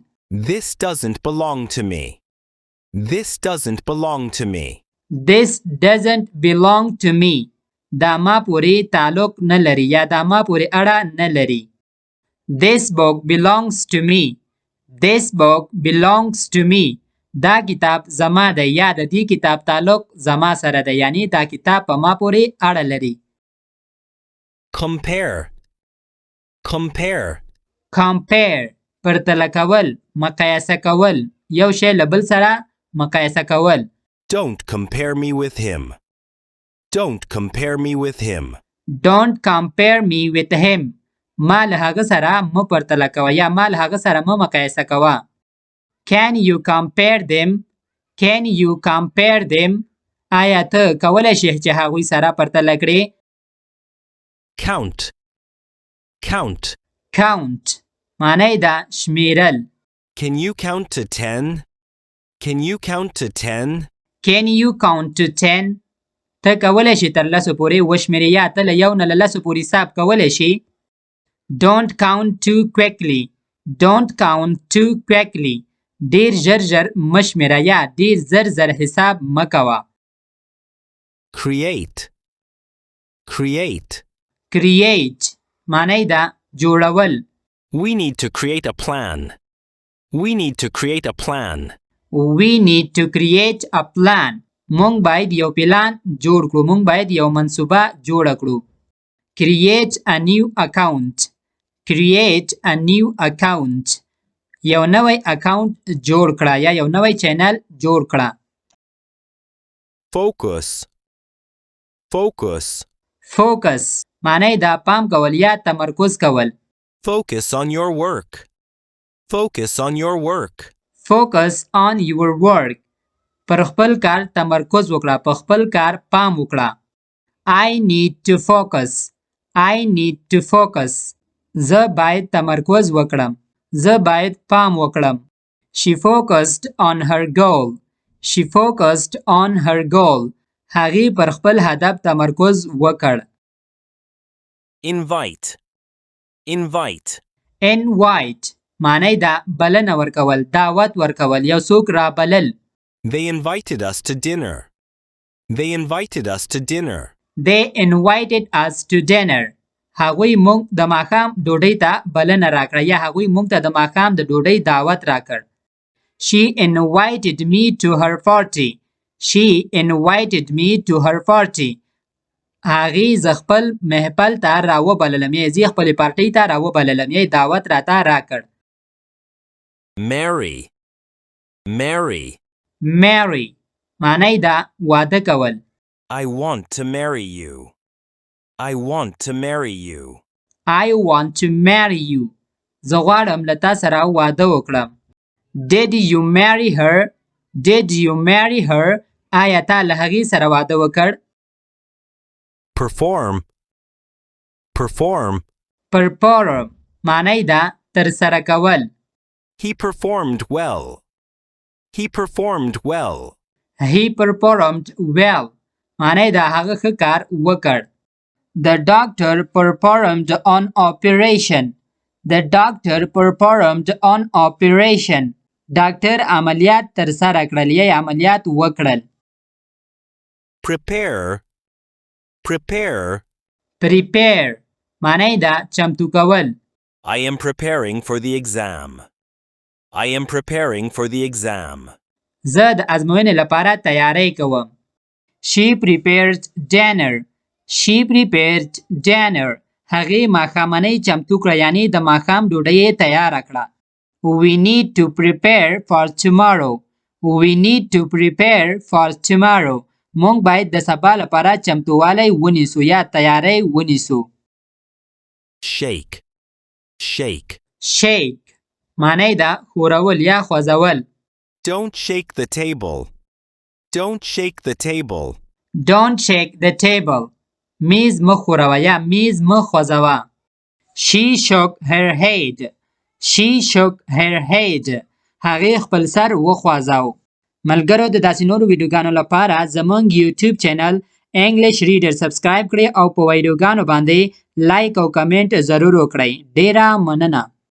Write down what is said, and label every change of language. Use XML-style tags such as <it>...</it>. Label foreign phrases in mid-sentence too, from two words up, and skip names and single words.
<en>This doesn't belong to me. This doesn't belong to me. This doesn't belong to me.</en> <ps>دا ما پورې تعلق نه لري یا دا ما پورې اړه نه لري.</ps> <en>This book belongs to me. This book belongs to me.</en> <ps>دا کتاب زما ده یا د دې کتاب تعلق زما سره ده یعنی دا کتاب په ما پورې اړه لري.</ps> <en>Compare. Compare.</en> <ps>compare پرتله کول مقایسه کول یو شی له بل سره مقایسه کول.</ps> <en>Don't compare me with him. Don't compare me with him. Don't compare me with him.</en> <ps>ما له هغه سره مه پرتله کوه یا ما له هغه سره مه مقایسه کوه.</ps> <en>Can you compare them? Can you compare them?</en> <ps>آیا ته کولی شې چې هغوی سره پرتله کړې؟</ps> <en>Count. Count.</en> <ps>count معنی ده شمیرل.</ps> <en>Can you count to 10? Can you count to 10? Can you count to 10?</en> <ps>ته کولی شې تر لسو پورې وشمېرې یا ته له یو نه له لسو پورې حساب کولی شې.</ps> <en>Don't count too quickly. Don't count too quickly.</en> <ps>ډېر ژر ژر مه شمېره یا ډېر زر زر حساب مه کوه.</ps> <en>Create. Create.</en> <ps>create معنی ده جوړول.</ps> <en>We need to create a plan. We need to create a plan. We need to create a plan.</en> <ps>مونږ باید یو پلان جوړ کړو. مونږ باید یو منصوبه جوړه کړو.</ps> <en>Create a new account. Create a new account.</en> <ps>یو نوی اکاونټ جوړ کړه یا یو نوی چینل جوړ کړه.</ps> <en>Focus. Focus.</en> <ps>Focus معنی ده پام کول یا تمرکز کول.</ps> <en>Focus on your work. Focus on your work. Focus on your work.</en> <ps>پر خپل کار تمرکز وکړه. په خپل کار پام وکړه.</ps> <en>I need to focus. I need to focus.</en> <ps>زه باید تمرکز وکړم. زه باید پام وکړم.</ps> <en>She focused on her goal. She focused on her goal.</en> <ps>هغې پر خپل هدف تمرکز وکړ.</ps> <en>Invite. Invite.</en> <ps>invite معنی ده بلنه ورکول دعوت ورکول یو څوک را بلل.</ps> <en>They invited us to dinner. They invited us to dinner. They invited us to dinner.</en> <ps>هغوی مونږ د ماښام ډوډۍ ته بلنه راکړه یا هغوی مونږ ته د ماښام د ډوډۍ دعوت راکړ.</ps> <en>She invited me to her party. She invited me to her party.</en> <ps>هغې زه خپل محفل ته راوبللم یا زه خپلې پارټۍ ته راوبللم یا دعوت راته راکړ.</ps> <en>Marry. Marry.</en> <ps>marry معنی ده واده کول.</ps> <en>I want to marry you. I want to marry you. I want to marry you.</en> <ps>زه غواړم له تا سره واده وکړم.</ps> <en>Did you marry her? Did you marry her?</en> <ps>آیا تا له هغې سره واده وکړ؟</ps> <en>Perform. Perform.</en> <ps>perform معنی ده ترسره کول.</ps> <en>He performed well. He performed well. He performed well</en> <ps>معنی ده هغه ښه کار وکړ.</ps> <en>The doctor performed an operation. The doctor performed an operation.</en> <ps>ډاکټر عملیات ترسره کړل یا عملیات وکړل.</ps> <en>Prepare. Prepare.</en> <ps>prepare معنی ده چمتو کول.</ps> <en>I am preparing for the exam. I am preparing for the exam.</en> <ps>زه د ازموینې لپاره تیاری کوم.</ps> <en>She prepared dinner. She prepared dinner.</en> <ps>هغې ماښامنۍ چمتو کړه یعنی د ماښام ډوډۍ یې تیاره کړه.</ps> <en>We need to prepare for tomorrow. We need to prepare for tomorrow.</en> <ps>مونږ باید د سبا لپاره چمتووالی ونیسو یا تیاری ونیسو.</ps> <en>Shake. Shake.</en> <ps>shake معنی ده ښورول یا خوځول.</ps> <en>Don't shake the table. Don't shake the table. Don't shake the table</en> <ps>میز مه ښوروه یا میز مه خوځوه.</ps> <en>She shook her head. She shook her head.</en> <ps>هغې خپل سر وخوځاو. ملګرو د داسې نورو ویډیوګانو لپاره زموږ یوټیوب چینل انګلیش ریډر سبسکرایب کړئ او په ویډیوګانو باندې لایک او کمنټ ضرور وکړئ. ډیره مننه.</ps>